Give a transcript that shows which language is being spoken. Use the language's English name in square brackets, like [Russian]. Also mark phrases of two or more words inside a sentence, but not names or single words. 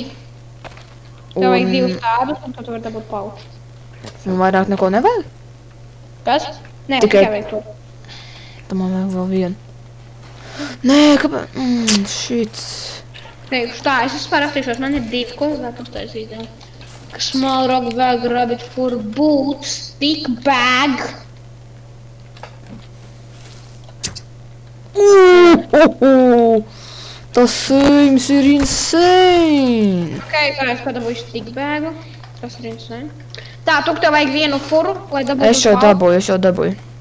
[Latvian] Tev vajag 2 tādus, un tad tu vari dabūt pauču. Un vairāk neko nevajag? Kas? Nē, Tikai- tikai vajag to. Tad man vajag vēl vienu. Nē, kāpēc? Šits. Teikšu tā, es vispār aptīšos, man ir 2, ko es vēl uztaisīt. [English] Small rock bag, rabbit fur boots, big bag. [Latvian] Tas sīms ir insane! Okay, kā es padabūju stick bagu. Tas ir insane. Tā, tu tev vajag vienu furu, lai dabūtu Es jau dabūju.